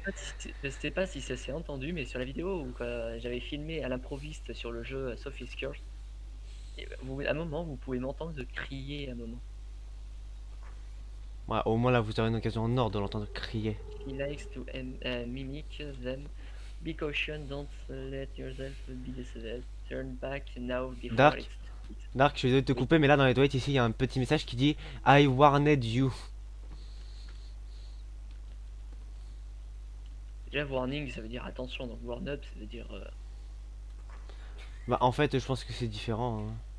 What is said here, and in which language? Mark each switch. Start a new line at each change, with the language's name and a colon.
French: pas je sais pas si ça s'est entendu, mais sur la vidéo où j'avais filmé à l'improviste sur le jeu Sophie's Curse, à un moment, vous pouvez m'entendre crier à un moment. Ouais, au moins là, vous aurez une occasion en or de l'entendre crier.
English: He likes to mimic them. Be caution, don't let yourself be deceived. Turn back now before Dark, it's too late.
French: Dark, je suis désolé de te Oui. couper, mais là dans les toilettes ici, il y a un petit message qui dit
English: I warned you.
French: Déjà, warning, ça veut dire attention, donc warn up, ça veut dire. Bah, en fait, je pense que c'est différent, hein.